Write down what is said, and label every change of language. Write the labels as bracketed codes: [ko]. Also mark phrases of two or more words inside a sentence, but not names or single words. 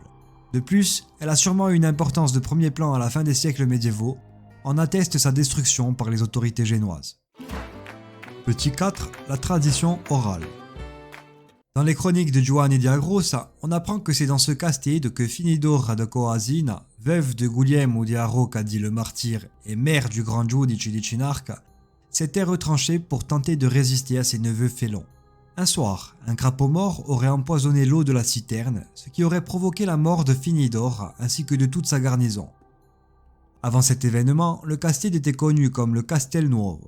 [fr] De plus, elle a sûrement eu une importance de premier plan à la fin des siècles médiévaux, en atteste sa destruction par les autorités génoises. Petit 4. La tradition orale. Dans les chroniques de Giovanni di Agrosa, on apprend que c'est dans ce castello que Finidora de Coasina, veuve de Guglielmo di Arrocadi le martyr et mère du grand giudice di Cinarca, s'était retranchée pour tenter de résister à ses neveux félons. Un soir, un crapaud mort aurait empoisonné l'eau de la citerne, ce qui aurait provoqué la mort de Finidor ainsi que de toute sa garnison. Avant cet événement, le castello était connu comme le Castel Nuovo.